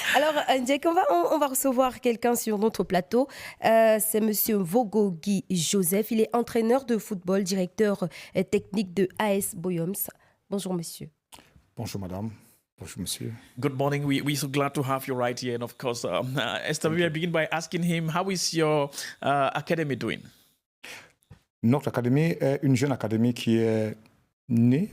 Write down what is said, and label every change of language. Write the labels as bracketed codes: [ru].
[fr] Alors, Jack, on va recevoir quelqu'un sur notre plateau. C'est Monsieur Vogogi Joseph. Il est entraîneur de football, directeur technique de AS Boyoms. Bonjour, monsieur. Bonjour, madame. Bonjour, monsieur. [en] Good morning. We're so glad to have you right here. And of course, Esther, we will begin by asking him, how is your academy doing? [fr] Notre académie est une jeune académie qui est née.